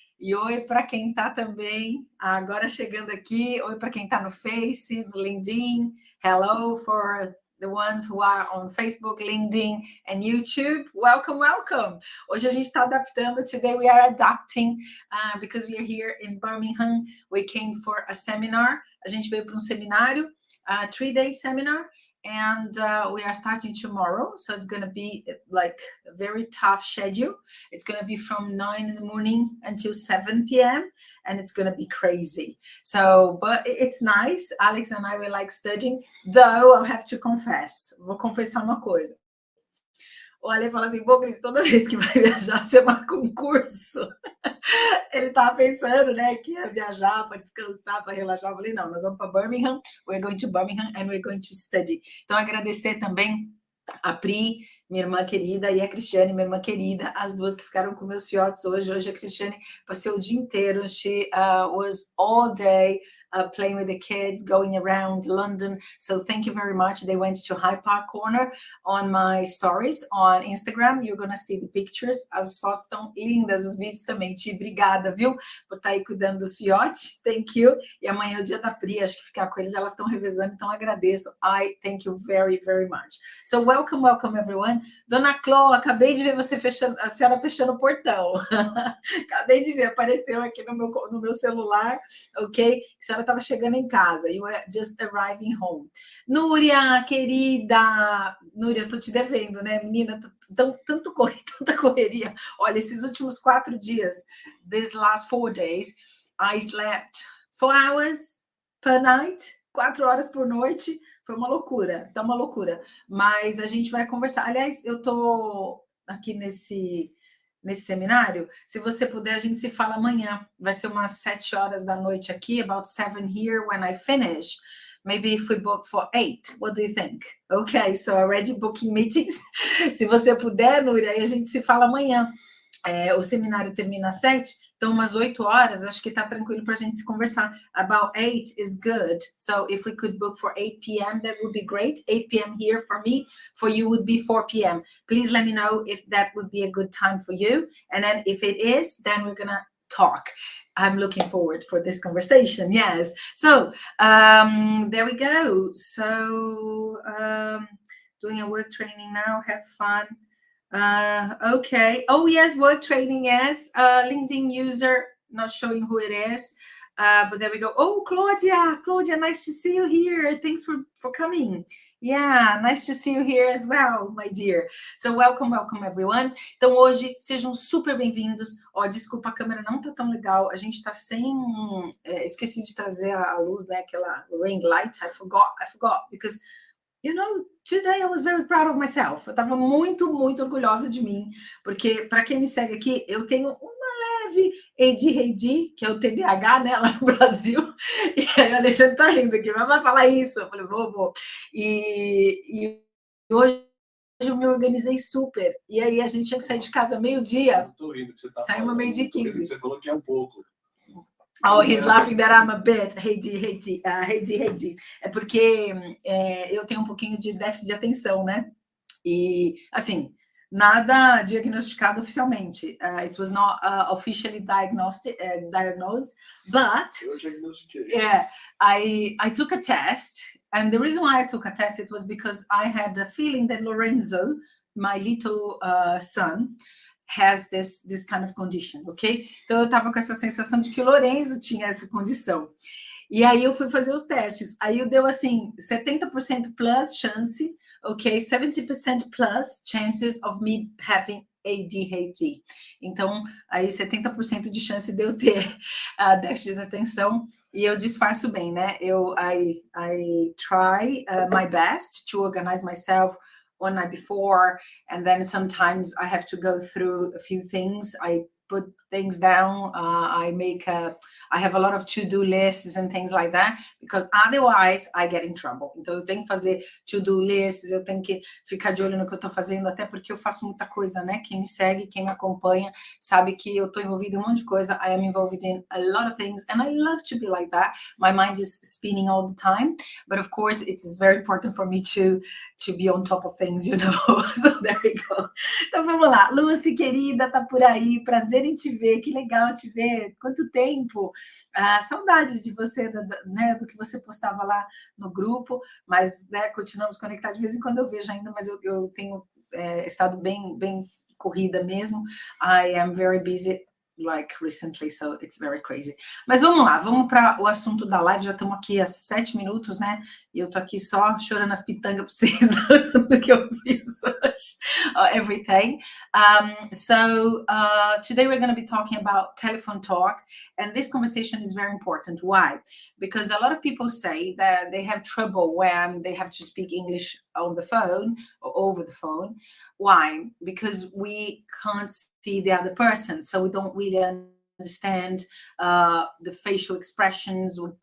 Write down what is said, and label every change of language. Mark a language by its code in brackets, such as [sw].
[pt] E oi para quem está também agora chegando aqui. Oi para quem está no Face, no LinkedIn. [en] Hello for the ones who are on Facebook, LinkedIn and YouTube. Welcome, welcome. [pt] Hoje a gente está adaptando. [en] Today we are adapting because we are here in Birmingham. We came for a seminar. [pt] A gente veio para um seminário, [en] a 3-day seminar. And we are starting tomorrow, so it's going to be like a very tough schedule. It's going to be from 9 in the morning until 7 p.m. and it's going to be crazy. So, but it's nice. Alex and I will like studying, though I'll have to confess. [pt] Vou confessar uma coisa. O Ale fala assim, pô, Cris, toda vez que vai viajar, você marca um curso. Ele estava pensando, né, que ia viajar para descansar, para relaxar. Eu falei, não, nós vamos para Birmingham, [en] we're going to Birmingham and we're going to study. [pt] Então, agradecer também a Pri, minha irmã querida, e a Cristiane, minha irmã querida, as duas que ficaram com meus filhotes hoje. Hoje a Cristiane passou o dia inteiro. [en] She was all day playing with the kids, going around London. So thank you very much. They went to Hyde Park Corner. On my stories on Instagram, you're gonna see the pictures. [pt] As fotos estão lindas, os vídeos também. Ti, obrigada, viu? Por estar aí cuidando dos filhotes. [en] Thank you. [pt] E amanhã é o dia da Pri, acho que ficar com eles, elas estão revezando, então agradeço. [en] I thank you very, very much. So welcome, welcome everyone. [pt] Dona Cló, acabei de ver você fechando, a senhora fechando o portão. Acabei de ver, apareceu aqui no meu celular, ok? A senhora estava chegando em casa. [en] You were just arriving home. [pt] Núria, querida. Núria, tô te devendo, né, menina? Tanta correria. Olha, esses últimos 4 dias, [en] these last 4 days, I slept 4 hours per night, [pt] 4 horas por noite. Foi uma loucura, tá uma loucura. Mas a gente vai conversar. Aliás, eu tô aqui nesse seminário. Se você puder, a gente se fala amanhã. Vai ser umas 7 horas da noite aqui, [en] about 7 here when I finish. Maybe if we book for 8, what do you think? Okay, so already booking meetings. [pt] Se você puder, Núria, aí a gente se fala amanhã. O seminário termina às 7, então umas 8 horas, acho que tá tranquilo para a gente se conversar. [en] About 8 is good, so if we could book for 8 p.m., that would be great. 8 p.m. here for me, for you would be 4 p.m. Please let me know if that would be a good time for you, and then if it is, then we're gonna talk. I'm looking forward for this conversation, yes. So, there we go. So, doing a work training now, have fun. Okay. Oh, yes, work training, yes. LinkedIn user, not showing who it is. But there we go. Oh, Claudia, nice to see you here. Thanks for coming. Yeah, nice to see you here as well, my dear. So welcome everyone. [pt] Então hoje sejam super bem-vindos. Ó, desculpa, a câmera não tá tão legal. A gente tá sem, esqueci de trazer a luz, né? Aquela ring light. [en] I forgot because you know, today I was very proud of myself. [pt] Eu estava muito, muito orgulhosa de mim, porque para quem me segue aqui, eu tenho uma leve ADHD, que é o TDAH, né, lá no Brasil. E aí o Alexandre tá rindo aqui, mas vai falar isso. Eu falei, vou. E hoje eu me organizei super. E aí a gente tinha que sair de casa meio-dia. Eu tô rindo que você tá Saímos falando. meio-dia e 15. Você falou que é um pouco. [en] Oh, he's laughing that I'm a bit. Hey, D. [pt] É porque eu tenho um pouquinho de déficit de atenção, né? E, assim, nada diagnosticado oficialmente. [en] It was not officially diagnosed, but yeah, I took a test. And the reason why I took a test, it was because I had a feeling that Lorenzo, my little son, has this kind of condition, ok? [pt] Então, eu estava com essa sensação de que o Lorenzo tinha essa condição. E aí, eu fui fazer os testes. Aí, eu deu, assim, 70% plus chance, ok? [en] 70% plus chances of me having ADHD. [pt] Então, aí, 70% de chance de eu ter déficit de atenção. E eu disfarço bem, né? [en] I try my best to organize myself one night before, and then sometimes I have to go through a few things. I put things down. I have a lot of to-do lists and things like that, because otherwise I get in trouble. [pt] Então eu tenho que fazer to-do lists, eu tenho que ficar de olho no que eu tô fazendo, até porque eu faço muita coisa, né? Quem me segue, quem me acompanha, sabe que eu tô envolvida em um monte de coisa. [en] I am involved in a lot of things, and I love to be like that. My mind is spinning all the time, but of course it's very important for me to be on top of things, you know. So there we go. [pt] Então vamos lá. Lucy, querida, tá por aí. Prazer prazer em te ver, que legal te ver, quanto tempo, saudades de você, né, do que você postava lá no grupo, mas, né, continuamos conectados, de vez em quando eu vejo ainda, mas eu tenho estado bem corrida mesmo, [en] I am very busy, like recently, so it's very crazy. [pt] Mas vamos lá, vamos para o assunto da live, já estamos aqui há 7 minutos, né? E eu tô aqui só chorando as pitangas para vocês do que eu fiz hoje, everything. [en] Today we're going to be talking about telephone talk, and this conversation is very important. Why? Because a lot of people say that they have trouble when they have to speak English on the phone or over the phone. Why? Because we can't see the other person, so we don't really understand the facial expressions.